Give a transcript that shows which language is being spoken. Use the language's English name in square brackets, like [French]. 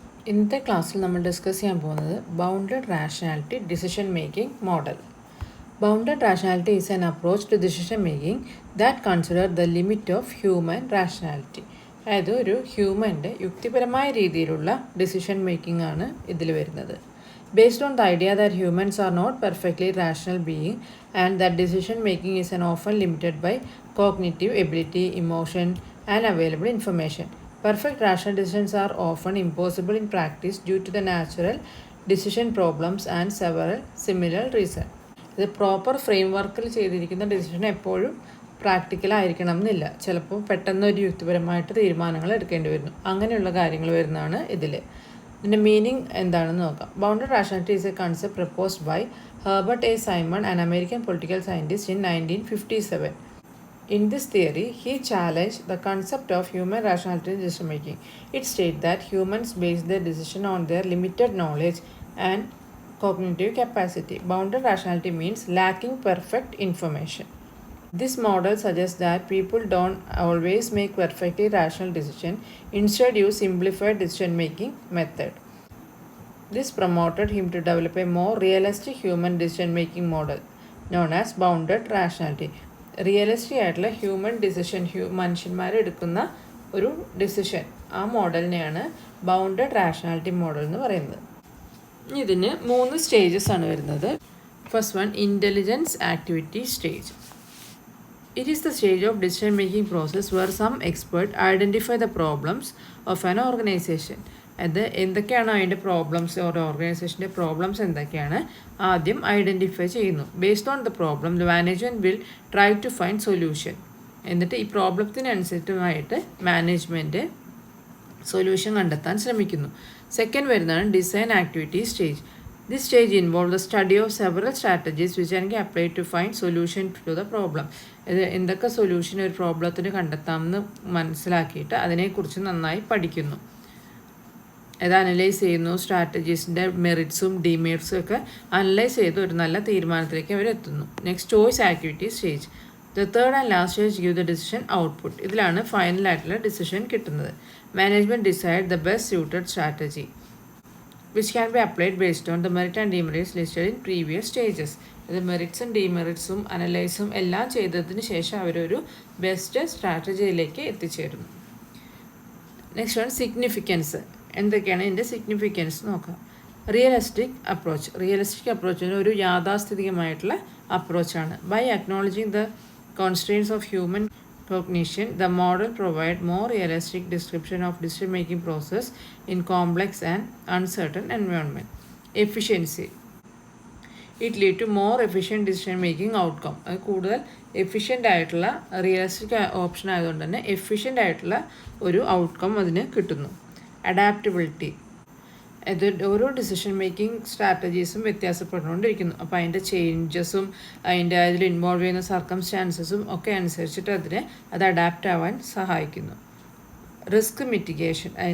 [Malayalam] ഇന്നത്തെ ക്ലാസ്സിൽ നമ്മൾ ഡിസ്കസ് ചെയ്യാൻ പോകുന്നത് bounded rationality decision making model. [English] Bounded rationality is an approach to decision making that consider the limit of human rationality. [Malayalam] അതായത് ഒരു ഹ്യൂമൻ്റെ യുക്തിപരമായ രീതിയിലുള്ള ഡിസിഷൻ മേക്കിംഗ് ആണ് ഇതിൽ വരുന്നത്. [English] Based on the idea that humans are not perfectly rational beings and that decision making is often limited by cognitive ability, emotion, and available information. Perfect rational decisions are often impossible in practice due to the natural decision problems and several similar reasons. [Malayalam] ഇത് proper frame വർക്കിൽ ചെയ്തിരിക്കുന്ന decision എപ്പോഴും practical ആയിരിക്കണം എന്നില്ല. ചിലപ്പോൾ പെട്ടെന്ന് ഒരു യുക്തിപരമായിട്ട് തീരുമാനങ്ങൾ എടുക്കേണ്ടി വരുന്നു. അങ്ങനെയുള്ള കാര്യങ്ങൾ വരുന്നതാണ് ഇതിൽ. ഇതിൻ്റെ മീനിങ് എന്താണെന്ന് നോക്കാം. [English] Bounded rationality is a concept proposed by Herbert A Simon, an American political scientist in 1957. In this theory, he challenged the concept of human rationality in decision making. It states that humans base their decision on their limited knowledge and cognitive capacity. Bounded rationality means lacking perfect information. This model suggests that people don't always make perfectly rational decisions, instead use simplified decision-making method. This prompted him to develop a more realistic human decision-making model known as bounded rationality. [Malayalam] Realistic ആയിട്ടുള്ള human decision മനുഷ്യന്മാരെടുക്കുന്ന ഒരു decision, ആ മോഡലിനെയാണ് bounded rationality model എന്ന് പറയുന്നത്. ഇതിന് 3 stages ആണ് വരുന്നത്. First one, intelligence activity stage. [English] It is the stage of decision-making process where some expert identify the problems of an organization. [Malayalam] അത് എന്തൊക്കെയാണ് അതിൻ്റെ പ്രോബ്ലംസ്, ഒരു ഓർഗനൈസേഷൻ്റെ പ്രോബ്ലംസ് എന്തൊക്കെയാണ് ആദ്യം ഐഡൻറ്റിഫൈ ചെയ്യുന്നു. [English] Based on the problem the management will try to find solution. [Malayalam] എന്നിട്ട് ഈ പ്രോബ്ലത്തിനനുസരിച്ചുമായിട്ട് management solution കണ്ടെത്താൻ ശ്രമിക്കുന്നു. സെക്കൻഡ് വരുന്നതാണ് design activity stage. [English] This stage involves the study of several strategies which can be applied to find solution to the problem. [Malayalam] എന്തൊക്കെ solution ഒരു പ്രോബ്ലത്തിന് കണ്ടെത്താമെന്ന് മനസ്സിലാക്കിയിട്ട് അതിനെക്കുറിച്ച് നന്നായി പഠിക്കുന്നു. അത് അനലൈസ് ചെയ്യുന്നു. സ്ട്രാറ്റജീസിൻ്റെ മെറിറ്റ്സും ഡിമെറിറ്റ്സും ഒക്കെ അനലൈസ് ചെയ്ത് ഒരു നല്ല തീരുമാനത്തിലേക്ക് അവർ എത്തുന്നു. [English] Next, choice activity stage. The third and last stage give the decision output. [Malayalam] ഇതിലാണ് ഫൈനലായിട്ടുള്ള ഡിസിഷൻ കിട്ടുന്നത്. [English] Management decide the best suited strategy which can be applied based on the merit and demerits listed in previous stages. [Malayalam] ഇത് മെറിറ്റ്സും ഡിമെറിറ്റ്സും അനലൈസും എല്ലാം ചെയ്തതിന് ശേഷം അവരൊരു best സ്ട്രാറ്റജിയിലേക്ക് എത്തിച്ചേരുന്നു. Next one, significance. എന്തൊക്കെയാണ് ഇതിൻ്റെ സിഗ്നിഫിക്കൻസ് നോക്കാം. റിയലിസ്റ്റിക് അപ്രോച്ചിന് ഒരു യാഥാസ്ഥിതികമായിട്ടുള്ള അപ്രോച്ചാണ്. [English] By acknowledging the constraints of human cognition, the model provides more realistic description of decision-making process in complex and uncertain environment. Efficiency. It lead to more efficient decision-making outcome. [Malayalam] അത് കൂടുതൽ efficient ആയിട്ടുള്ള realistic option ആയതുകൊണ്ട് തന്നെ efficient ആയിട്ടുള്ള ഒരു outcome അതിന് കിട്ടുന്നു. Adaptability. ഇത് ഓരോ ഡിസിഷൻ മേക്കിംഗ് സ്ട്രാറ്റജീസും വ്യത്യാസപ്പെട്ടുകൊണ്ടിരിക്കുന്നു. അപ്പോൾ അതിൻ്റെ ചേഞ്ചസും അതിൽ ഇൻവോൾവ് ചെയ്യുന്ന സർക്കംസ്റ്റാൻസസും ഒക്കെ അനുസരിച്ചിട്ട് അത് അഡാപ്റ്റ് ആവാൻ സഹായിക്കുന്നു. Risk mitigation.